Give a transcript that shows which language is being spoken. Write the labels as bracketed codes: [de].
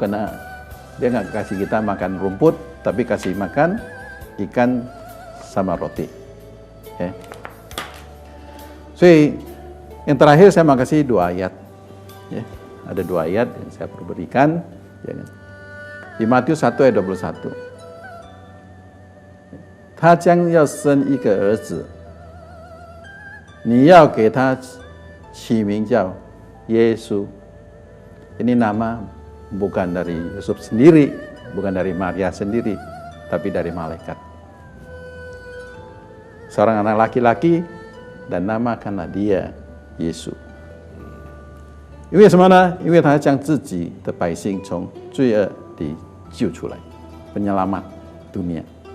[id] Karena dia nggak kasih kita makan rumput, tapi kasih makan ikan sama roti. Okay. So, yang terakhir saya mau kasih 2 ayat. Ya, ada 2 ayat yang saya berikan. Ya, di Matius 1 ayat 21. [zh] 他将要生一个儿子，你要给他起名叫耶稣。 [id] Ini nama bukan dari Yusuf sendiri, bukan dari Maria sendiri, tapi dari malaikat. Seorang anak laki-laki dan namakanlah dia Yesus. [zh] 因为什么呢？因为他将自己的百姓从罪恶里救出来， [id] penyelamat dunia.